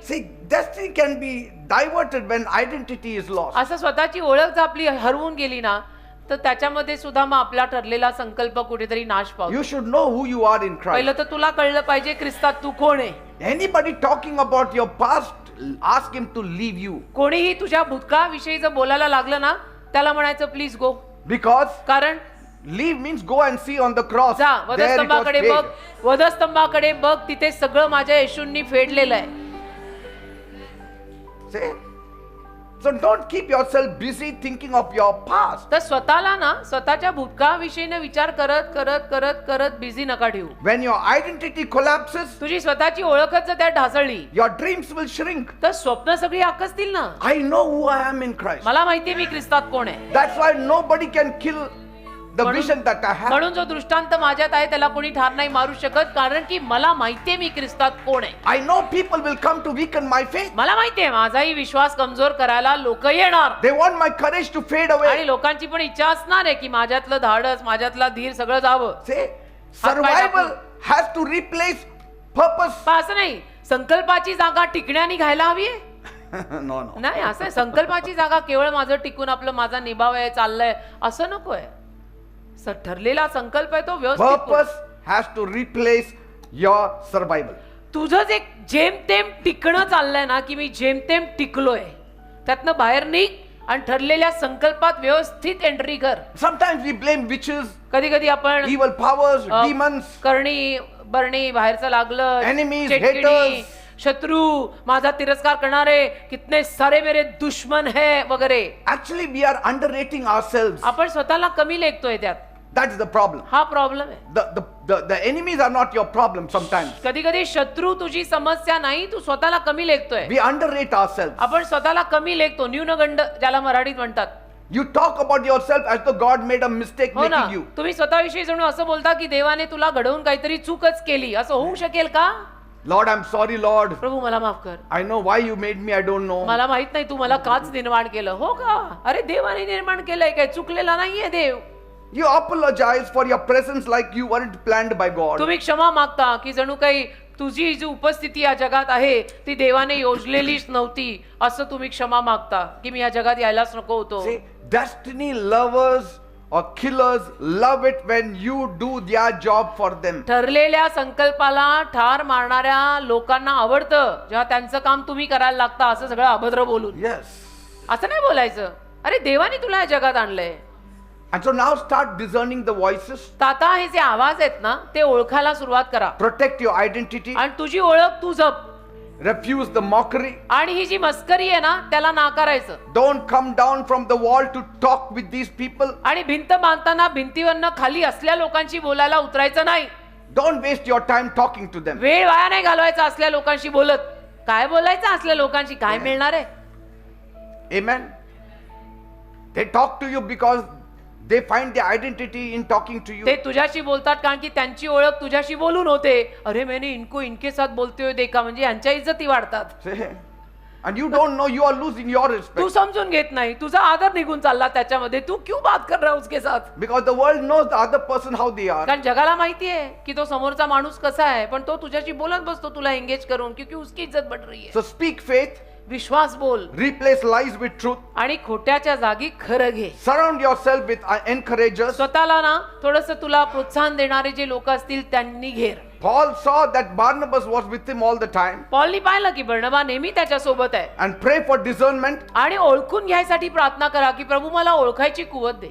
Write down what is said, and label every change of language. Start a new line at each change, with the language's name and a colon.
English: See, destiny can be diverted when identity is lost.
Marathi: असं स्वतःची ओळख जर आपली हरवून गेली ना, तर त्याच्यामध्ये सुद्धा मग आपला ठरलेला संकल्प कुठेतरी नाश पावतो.
English: You should know who you are in Christ.
Marathi: पहिलं तर तुला कळलं पाहिजे ख्रिस्तात तू कोण आहे.
English: Anybody talking about your past, ask him to leave you.
Marathi: कोणीही तुझ्या भूतकाळाविषयी जर बोलायला लागलं ना, त्याला म्हणायचं
English: Please go. Because
Marathi: कारण
English: leave means go and see on the cross.
Marathi: जा
English: There it was
Marathi: वधस्तंभाकडे बघ,
English: paid.
Marathi: वधस्तंभाकडे बघ, तिथे सगळं माझ्या येशूंनी फेडलेलं आहे.
English: See? So don't keep yourself busy thinking of your past.
Marathi: तर स्वतःला ना स्वतःच्या भूतकाळाविषयीने विचार करत करत करत करत बिझी नका ठेवू.
English: When your identity collapses,
Marathi: तुझी स्वतःची ओळखच जर त्यात ढासळली,
English: your dreams will shrink.
Marathi: तर स्वप्न सगळी आकसतील ना.
English: I know who I am in Christ.
Marathi: मला माहितीये मी ख्रिस्तात कोण आहे.
English: That's why nobody can kill the
Marathi: म्हणून-
English: vision that I have.
Marathi: म्हणून जो दृष्टांत माझ्यात आहे त्याला कोणी ठार नाही मारू शकत, कारण की मला माहितीये मी ख्रिस्तात कोण आहे.
English: I know people will come to weaken my faith.
Marathi: मला माहितीये माझाही विश्वास कमजोर करायला लोक येणार,
English: They want my courage to fade
Marathi: आणि
English: away.
Marathi: लोकांची पण इच्छा असणार आहे की माझ्यातलं धाडस, माझ्यातला धीर सगळं जावं.
English: See, survival has to replace purpose.
Marathi: पण असं नाही संकल्पाची जागा टिकण्याने घ्यायला हवी आहे.
English: No, no.
Marathi: नाही असं आहे, संकल्पाची जागा केवळ माझं टिकून आपलं माझा निभाव आहे, चाललंय असं नकोय. ठरलेला संकल्प आहे तो व्यवस्थित पूर्ण.
English: Purpose has to replace your survival.
Marathi: तुझं जे जेमतेम टिकणं चाललंय ना, की मी जेमतेम टिकलोय, त्यातनं बाहेर निघ आणि ठरलेल्या संकल्पात व्यवस्थित एंट्री कर.
English: Sometimes we blame witches,
Marathi: कधी कधी आपण
English: evil powers, demons,
Marathi: करणी बरणी बाहेरचं लागलं,
English: Enemies,
Marathi: चेटकिणी,
English: haters.
Marathi: शत्रू, माझा तिरस्कार करणारे,
Hindi: कितने सारे मेरे दुश्मन है
Marathi: वगैरे.
English: Actually, we are underrating ourselves.
Marathi: आपण स्वतःला कमी लेखतोय त्यात.
English: That's the problem.
Marathi: हा प्रॉब्लेम आहे.
English: The enemies are not your problem sometimes.
Marathi: कधी कधी शत्रू तुझी समस्या नाही, तू स्वतःला कमी लेखतोय.
English: We underrate ourselves.
Marathi: आपण स्वतःला कमी लेखतो, न्यूनगंड ज्याला मराठीत म्हणतात.
English: You talk about yourself as though God made a mistake
Marathi: हो ना,
English: making you.
Marathi: तुम्ही स्वतःविषयी जणू असं बोलता की देवाने तुला घडवून काहीतरी चूकच केली. असं होऊ शकेल का?
English: Lord, I'm sorry, Lord.
Marathi: प्रभू मला माफ कर,
English: I know why you made me, I don't know.
Marathi: मला माहित नाही तू मला काच निर्माण केलं. हो का? अरे देवाने निर्माण केलंय, काय चुकलेला नाहीये देव.
English: You apologize for your presence like you weren't planned by God.
Marathi: तुम्ही क्षमा मागता की जणू काही तुझी जी उपस्थिती या जगात आहे ती देवाने योजलेलीच नव्हती, असं तुम्ही क्षमा मागता की मी या जगात यायलाच नको होतो.
English: See, destiny lovers or killers love it when you do their job for them.
Marathi: ठरलेल्या संकल्पाला ठार मारणाऱ्या लोकांना आवडतं जेव्हा त्यांचं काम तुम्ही करायला लागता, असं सगळं अभद्र बोलून.
English: Yes.
Marathi: असं नाही बोलायचं. अरे देवाने तुला या जगात आणलंय.
English: And so now start discerning the voices.
Marathi: तर आता हे जे आवाज आहेत ना, ते ओळखायला सुरुवात करा.
English: Protect your identity.
Marathi: आणि तुझी ओळख तू जप.
English: Refuse the mockery.
Marathi: आणि ही जी मस्करी आहे ना, त्याला नाकारायचं.
English: Don't come down from the wall to talk with these people.
Marathi: आणि भिंत बांधताना भिंतीवरनं खाली असल्या लोकांशी बोलायला उतरायचं नाही.
English: Don't waste your time talking to them.
Marathi: वेळ वाया नाही घालवायचा असल्या लोकांशी बोलत. काय बोलायचं असल्या लोकांशी, काय मिळणार आहे?
English: Amen. They talk to you because they find their identity in talking to you.
Marathi: ते तुझ्याशी बोलतात कारण की त्यांची ओळख तुझ्याशी बोलून होते.
Hindi: अरे मैंने इनको इनके साथ बोलते हुए देखा,
Marathi: म्हणजे यांच्या इज्जती वाढतात.
English: See? And you don't know, you are losing your
Marathi: Tu
English: respect.
Marathi: समजून घेत नाही, तुझा आदर निघून चालला त्याच्यामध्ये.
Hindi: तू क्यों बात कर रहा है उसके साथ?
English: Because the world knows the other person how they are.
Marathi: कारण जगाला माहिती आहे की तो समोरचा माणूस कसा आहे, पण तो तुझ्याशी बोलत बसतो तुला एंगेज करून,
Hindi: क्योंकि उसकी इज्जत बढ़ रही है.
English: So speak faith,
Marathi: विश्वास बोल
English: replace lies with truth,
Marathi: आणि खोट्याच्या जागी खरं घे.
English: surround yourself with encouragers.
Marathi: स्वतःला ना थोडस तुला प्रोत्साहन देणारे जे लोक असतील त्यांनी घेर.
English: Paul saw that Barnabas was with him all the time.
Marathi: पॉलनी पाहिलं की बर्नबा नेहमी त्याच्या सोबत आहे.
English: And pray for discernment.
Marathi: आणि ओळखून घ्यायसाठी प्रार्थना करा की प्रभू मला ओळखायची कुवत दे.